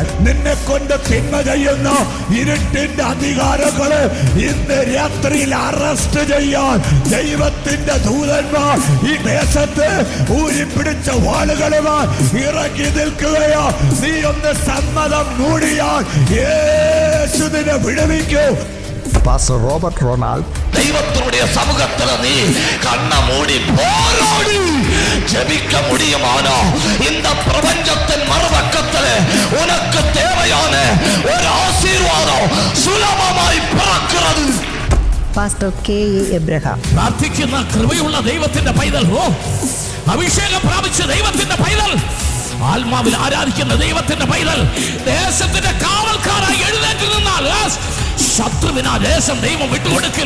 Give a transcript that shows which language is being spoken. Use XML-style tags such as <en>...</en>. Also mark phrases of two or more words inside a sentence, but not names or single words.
<ml>നിന്നെ കൊണ്ട് തിന്മ ചെയ്യുന്ന ഇരുട്ടിന്റെ അധികാരങ്ങളെ ഇന്ന് രാത്രിയിൽ അറസ്റ്റ് ചെയ്യാൻ ദൈവത്തിന്റെ ദൂതന്മാർ ഈ ദേശത്ത് ഊരിപ്പിടിച്ച വാളുകളുമായി ഇറങ്ങി നിൽക്കുകയോ. നീ ഒന്ന് സമ്മതം മൂടിയാൽ യേശുവിനെ വിടുവിക്കൂ. പാസ്റ്റർ റോബർട്ട് റൊണാൾഡ്.</ml> <ta>தெய்வத்தினுடைய சமூகத்துல நீ கண்ண மூடி போராடி ஜெபிக்க முடியுமானா இந்த பிரபஞ்சத்தின் மறுபக்கத்துல உனக்கு தேவையான ஒரு ஆசீர்வாதம் சுலபமாய் பிறக்கிறது.</ta> <ml>പാസ്റ്റർ കെ.എ. എബ്രഹാം. പ്രാർത്ഥിക്കുന്ന കൃപയുള്ള ദൈവത്തിന്റെ പൈതൽ, അഭിഷേകം പ്രാപിച്ച ദൈവത്തിന്റെ പൈതൽ, ആത്മാവിൽ ആരാധിക്കുന്ന ദൈവത്തിന്റെ പൈതൽ ദേശത്തിന്റെ കാവൽക്കാരായി എഴുന്നേറ്റ് നിന്നാൽ ശത്രുവിനാ ദേശം ദൈവം വിട്ടുകൊടുക്കില്ല.</ml>